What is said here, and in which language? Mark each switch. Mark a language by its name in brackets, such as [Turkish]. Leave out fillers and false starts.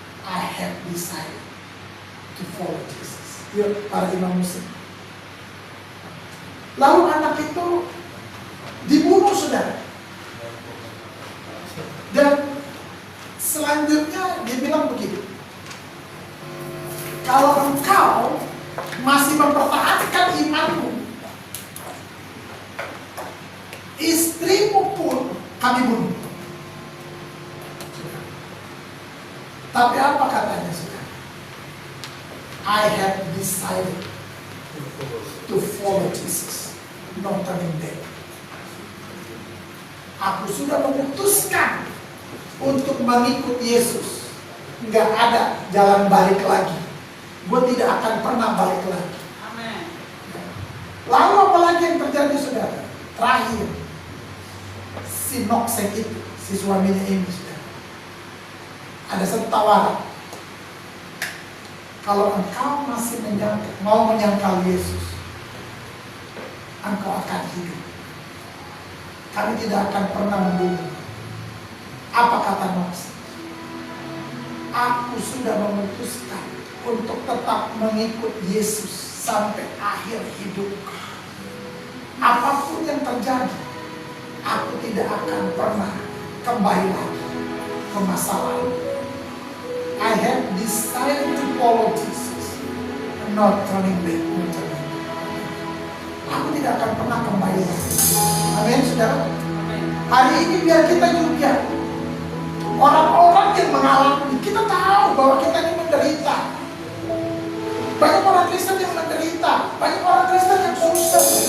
[English] I have decided to follow Jesus. [Indonesian] Yuk, para imam muslim. Lalu anak itu dibunuh, saudara. Dan selanjutnya dia bilang begitu, kalau engkau masih mempertahankan imanmu, istrimu pun kami bunuh. Tapi apa katanya, saudara? [English] I have decided to follow Jesus, not turning back. [Indonesian] Aku sudah memutuskan untuk mengikut Yesus. Nggak ada jalan balik lagi. Gue tidak akan pernah balik lagi. Amin. Lalu apa lagi yang terjadi, saudara? Terakhir, si Noksek itu, si suaminya ini, saudara, ada satu tawaran. Kalau engkau masih mau menyangkal Yesus, engkau akan hidup. Kami tidak akan pernah membunuh. Apa kata Noksek? Aku sudah memutuskan untuk tetap mengikut Yesus sampai akhir hidup. Apapun yang terjadi, aku tidak akan pernah kembali lagi ke masa lalu. [English] I have decided to follow Jesus, not turning back. [Indonesian] Aku tidak akan pernah kembali lagi. Amin, saudara. Hari ini biar kita juga orang-orang yang mengalami, kita tahu bahwa kita ini menderita. Banyak orang Kristen yang menderita, banyak orang Kristen yang susah.